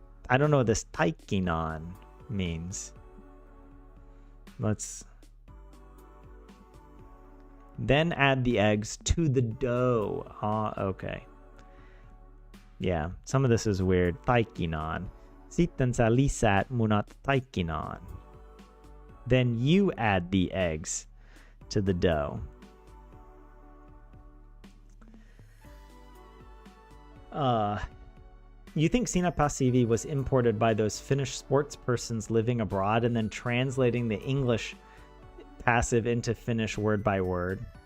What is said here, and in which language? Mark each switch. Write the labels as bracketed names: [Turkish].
[English] I don't know what this taikinaan means. Then add the eggs to the dough. Okay. Yeah, some of this is weird. Taikinaan. [Finnish] Sitten sä lisät munat taikinaan. [English] Then you add the eggs to the dough. You think Sina Passivi was imported by those Finnish sports persons living abroad and then translating the English passive into Finnish word by word?